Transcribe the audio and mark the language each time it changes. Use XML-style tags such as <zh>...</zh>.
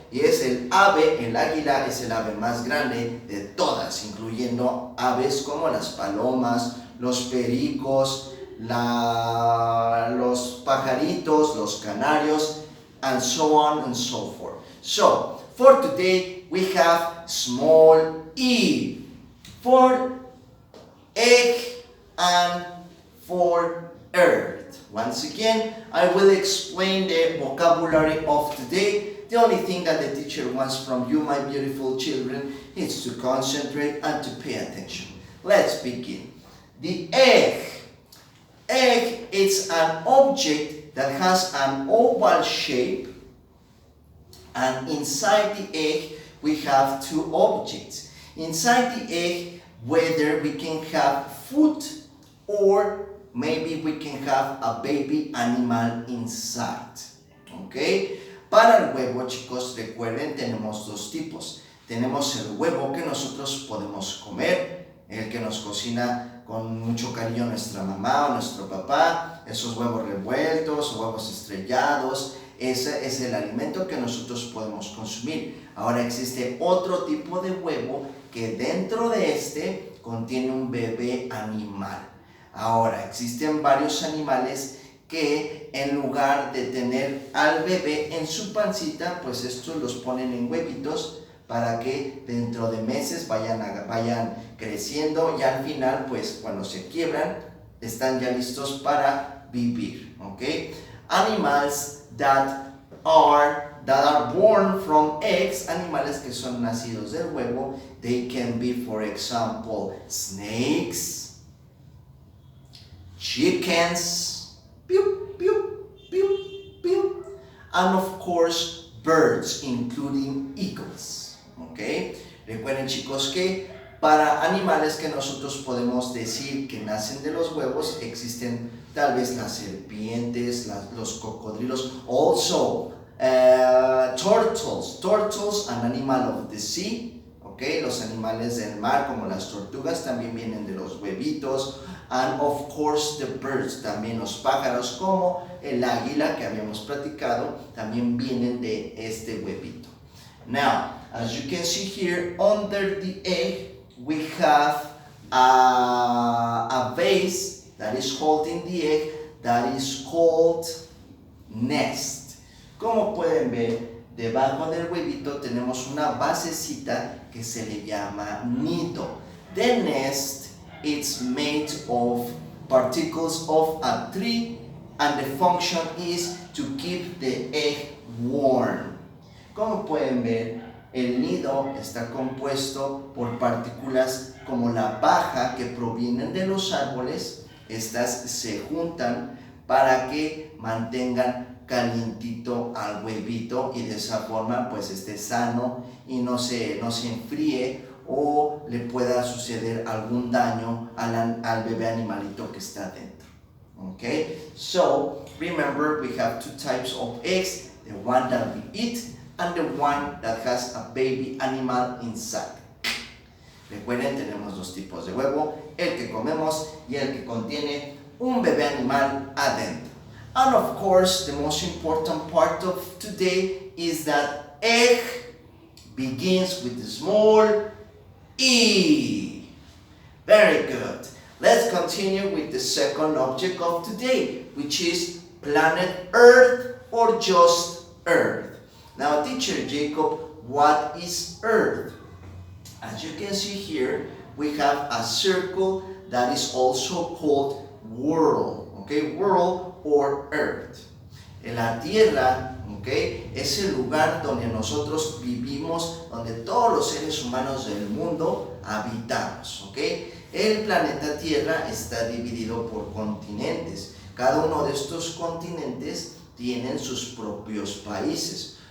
<es>Y es el ave, el águila es el ave más grande de todas, incluyendo aves como las palomas, los pericos, los pajaritos, los canarios,</es> <en>and so on and so forth. So, for today, we have small e for egg and for earth. Once again, I will explain the vocabulary of today. The only thing that the teacher wants from you, my beautiful children, is to concentrate and to pay attention. Let's begin. The egg. Egg is an object that has an oval shape, and inside the egg we have two objects. Inside the egg, whether we can have food or maybe we can have a baby animal inside. Okay?</en> <es>Para el huevo, chicos, recuerden, tenemos dos tipos. Tenemos el huevo que nosotros podemos comer, el que nos cocina con mucho cariño nuestra mamá o nuestro papá, esos huevos revueltos, huevos estrellados. Ese es el alimento que nosotros podemos consumir. Ahora existe otro tipo de huevo que dentro de este contiene un bebé animal. Ahora existen varios animales que en lugar de tener al bebé en su pancita, pues estos los ponen en huevitos para que dentro de meses vayan creciendo y al final, pues cuando se quiebran, están ya listos para vivir. ¿Okay?</es> <en>Animals that are born from eggs,</en> <es>animales que son nacidos del huevo,</es> <en>they can be, for example, snakes, chickens, pew, pew, pew, pew, and of course birds, including eagles. ¿Okay?</en> <es>Recuerden, chicos, que para animales que nosotros podemos decir que nacen de los huevos, existen tal vez las serpientes, los cocodrilos,</es> <en>also turtles, an animal of the sea,</en> <es>okay? Los animales del mar como las tortugas también vienen de los huevitos,</es> <en>and of course the birds,</en> <es>también los pájaros como el águila que habíamos platicado, también vienen de este huevito.</es> <en>Now, as you can see here, under the egg we have a vase that is holding the egg, that is called nest.</en> <es>Como pueden ver, debajo del huevito tenemos una basecita que se le llama nido.</es> <en>The nest is made of particles of a tree and the function is to keep the egg warm.</en> <es>Como pueden ver, el nido está compuesto por partículas como la paja que provienen de los árboles. Estas se juntan para que mantengan calientito al huevito y de esa forma pues esté sano y no se enfríe o le pueda suceder algún daño al bebé animalito que está dentro.</es> <en>Okay, so remember we have two types of eggs, the one that we eat and the one that has a baby animal inside.</en> <es>Recuerden, tenemos dos tipos de huevo, el que comemos y el que contiene un bebé animal adentro.</es> <en>And of course, the most important part of today is that egg begins with the small E. Very good. Let's continue with the second object of today, which is planet Earth or just Earth. Now, teacher Jacob, what is Earth? As you can see here, we have a circle that is also called world, okay, world or Earth.</en> <es>La Tierra, okay, es el lugar donde nosotros vivimos, donde todos los seres humanos del mundo habitamos, okay. El planeta Tierra está dividido por continentes. Cada uno de estos continentes tienen sus propios países.</es>